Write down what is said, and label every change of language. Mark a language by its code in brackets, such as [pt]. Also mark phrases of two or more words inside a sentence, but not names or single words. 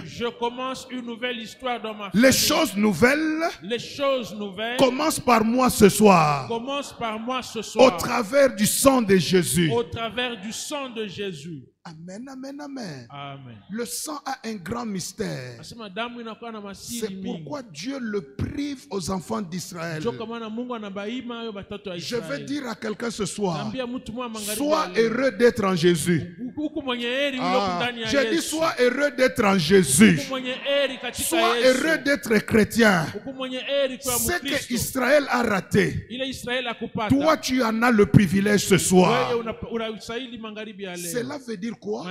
[fr] Je commence une nouvelle histoire dans ma famille. Les choses nouvelles commencent par moi ce soir. commencent par moi ce Au soir. travers du sang de Jésus. Au travers du sang de Jésus. Amen, amen, amen. Amen. Le sang a un grand mystère. [sw] Asema damu inakuwa na masiri [fr] C'est [sw] mingi. [fr] pourquoi Dieu le prive aux enfants d'Israël. [sw] Ndio kwa maana Mungu anabaima hayo watoto wa [fr] Je vais [sw] Israeli. [fr] dire à quelqu'un ce soir, [sw] Naambia mtu mmoja magharibi [fr] sois [sw] ya leo, [fr] heureux d'être en Jésus. J'ai dit, sois heureux d'être en Jésus. Sois heureux d'être chrétien. Ce que Israël a raté, toi tu en as le privilège ce soir. Cela veut dire quoi?